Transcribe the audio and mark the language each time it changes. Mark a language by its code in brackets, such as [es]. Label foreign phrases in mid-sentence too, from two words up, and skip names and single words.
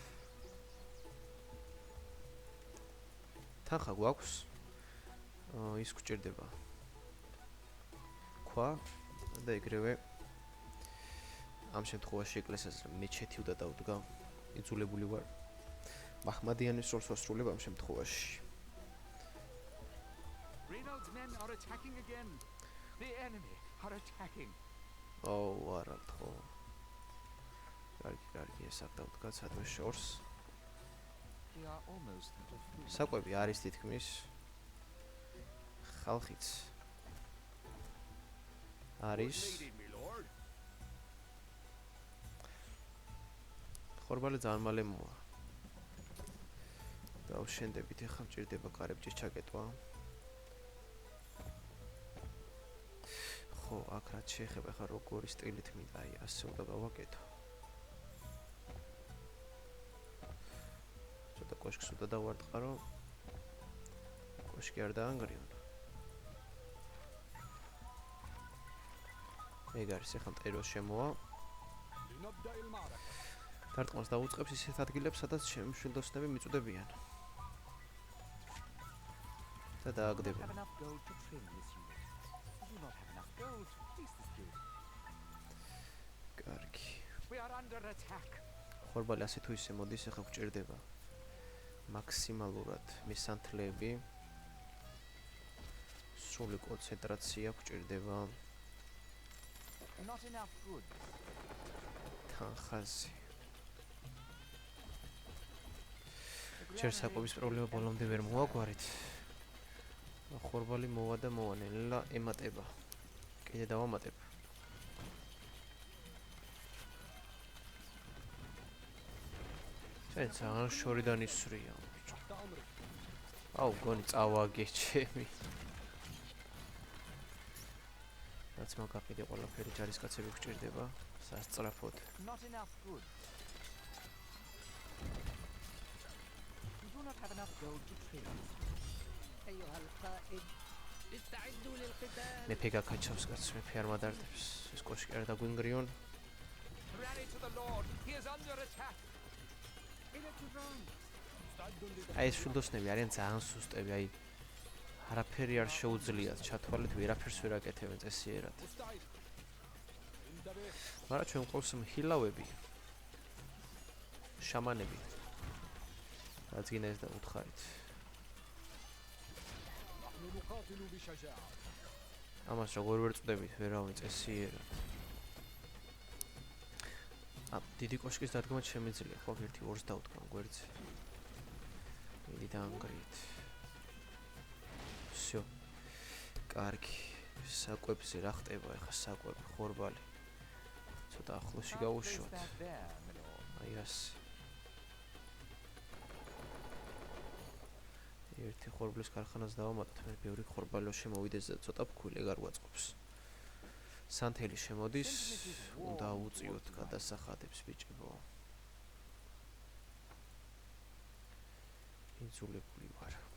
[ka] თანხა გვაქვს. ის გვჭირდება. ქვა და ეგრევე ამ შემთხვევაში ეკლესიას მეჩეთი უნდა დავდგა. იძულებული ვარ მაჰმადიანის როლს ვასრულებ ამ შემთხვევაში. [en] Reynolds' men are attacking again. The enemy are attacking. [ka] არა ხო. კარგი, ეს აქ დავდგა სადმე შორს. [en] We are almost out of food. [ka] საკვები არის თითქმის. ხალხიც არის. [en] Needed, my lord. [ka] ხორბალი ძალიან მალე მოვა. დავშენდებით, ახლა მჭირდება კარებჭის ჩაკეტვა. ხო, აქ რაც შეეხება, ახლა როგორი სტილით მინდა, აი, ასე უნდა გავაკეთო. ცოტა კოშკს უნდა დავარტყარო. კოშკი არ დაანგრიონ. ეგ არის, ახლა მტეროს შემოვა. [ar] لنبدأ المعركة. [ka] დარტყმას დაუწყებს ისეთ ადგილებს, სადაც შემშვილდოსნები მიწუდებიან. და [en] We don't [ka] დააგდებენ. [en] have enough gold to trim this unit. We do not have enough gold to fleece this guild. [ka] კარგი. [en] We are under attack. [ka] ხორბალი ასე თუ ისე მოდის, ახლა გვჭირდება მაქსიმალურად მისანთლეები. სრული კონცენტრაცია გვჭირდება [en] Not enough goods. [ka] თანხაზე. [en] The [ka] ჯერ [en] granary [ka] საკვების [en] is [ka] პრობლემა ბოლომდე ვერ [en] empty, [ka] მოაგვარით. ხორბალი მოვა და მოვანელა ემატება. კიდე დავამატებ. ეს ძალიან შორიდან ისვრია. [ar] تحت أمرك. [ka] აუ, გონი წავაგე ჩემი. რაც რაც მაგაყიდე ყველაფერი ჯარისკაცები გვჭირდება სასწრაფოდ. [en] Not enough good. We do not have enough gold to trade. [ar] أيها القائد استعدوا للقتال. [ka] მეფე გაკაჩავს კაცს, მეფე არ მადარდებს. ეს კოშკი არ დაგვინგრიონ. [en] Rally to the Lord. He is under attack. [ar] إلى تيران. [ka] აი ეს შუდოსნები არიან ძალიან სუსტები, აი არაფერი არ შეუძლიათ ჩათვალეთ, ვერაფერს ვერ აკეთებენ წესიერად. მაგრამ ჩვენ ყავს მჰილავები, შამანები. რაც გინდა ეს დაუთხარით. [ar] نحن نقاتل بشجاعة. [ka] ამას როგორ ვერ წვდებით, ვერავინ წესიერად. დიდი კოშკის დადგმა შემიძლია, ხო, 1-2-ს დავდგან გვერდზე. მიდი დაანგრიეთ. всё. კარგი. საკვებზე რა ხდება ახლა საკვები, ხორბალი. ცოტა ახლოსში [en] Place [ka] გავუშვათ. [en] that there, my lord. [ka] აი ასე. ერთი ხორბლის ქარხანას დავამატოთ, მე ბევრი ხორბალო შემოვიდეს და ცოტა ფქვილი ეგ არ გვაწყობს. სანთელი შემოდის, უნდა უწიოთ გადასახადებს ბიჭებო. ინძულებული ვარ.